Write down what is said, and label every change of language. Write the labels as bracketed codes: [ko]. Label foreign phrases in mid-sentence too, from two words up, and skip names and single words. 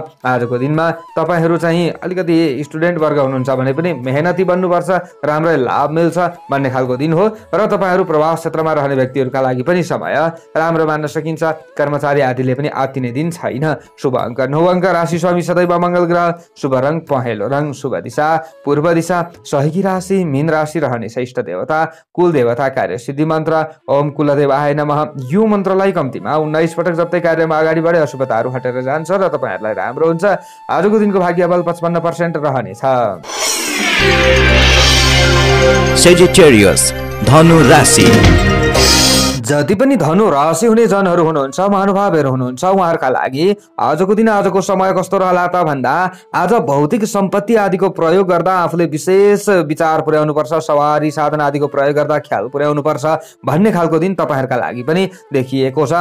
[ne] आजको दिनमा तपाईँहरू चाहिँ अलिकति स्टुडेन्ट वर्ग हुनुहुन्छ भने पनि मेहनती बन्नुपर्छ, राम्रै लाभ मिल्छ भन्ने खालको दिन हो। र तपाईँहरू प्रवास क्षेत्रमा रहने व्यक्तिहरूका लागि पनि समय राम्रो मान्न सकिन्छ। कर्मचारी आदिले पनि आत्तिने दिन छैन। शुभ अङ्क 9 अङ्क, राशि स्वामी सदैव मङ्गल ग्रह, शुभ रङ पहेँलो रङ, शुभ दिशा पूर्व दिशा, सहयोगी राशि मीन राशि रहनेछ। इष्ट देवता कुल देवता कार्य सिद्धि मन्त्र [sa] ओम कुलदेवाय नमः। [ne] यो मन्त्रलाई कम्तीमा 19 पटक जप्दै कार्यमा अगाडि बढे अशुभताहरू हटेर जान्छ र तपाईँहरूलाई राम्रो हुन्छ। आजको दिनको भाग्यबल 55% रहनेछ। Sagittarius, धनु राशि। जति पनि धनु राशि हुने जनहरू हुनुहुन्छ, महानुभावहरू हुनुहुन्छ, उहाँहरूका लागि आजको दिन आजको समय कस्तो रहला त भन्दा आज भौतिक सम्पत्ति आदिको प्रयोग गर्दा आफूले विशेष विचार पुर्याउनु पर्छ, सवारी साधन आदिको प्रयोग गर्दा ख्याल पुर्याउनु पर्छ भन्ने खालको दिन तपाईँहरूका लागि पनि देखिएको छ।